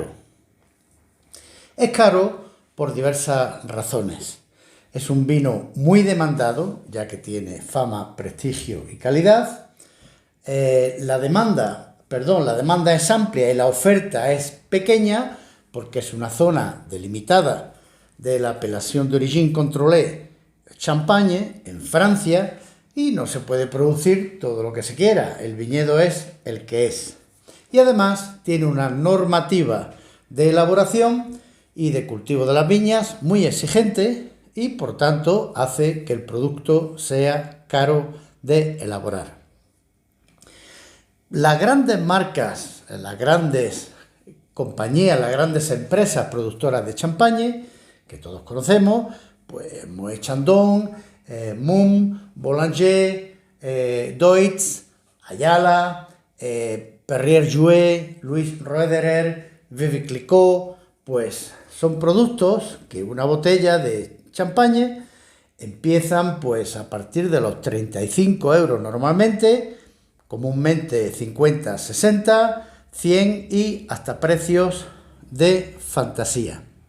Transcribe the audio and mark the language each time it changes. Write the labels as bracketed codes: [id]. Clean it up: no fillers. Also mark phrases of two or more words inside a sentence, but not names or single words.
[es] Es caro por diversas razones. Es un vino muy demandado, ya que tiene fama, prestigio y calidad. La demanda es amplia y la oferta es pequeña, porque es una zona delimitada de la Appellation d'Origine Contrôlée Champagne en Francia y no se puede producir todo lo que se quiera, el viñedo es el que es. Y además tiene una normativa de elaboración y de cultivo de las viñas muy exigente y por tanto hace que el producto sea caro de elaborar. Las grandes marcas, las grandes compañías, las grandes empresas productoras de champagne, que todos conocemos, pues Moët Chandon, Mumm, Boulanger, Deutz, Ayala, Perrier-Jouët, Louis Roederer, Veuve Clicquot, pues son productos que una botella de champagne empiezan pues a partir de los 35 euros normalmente, comúnmente 50, 60, 100 y hasta precios de fantasía.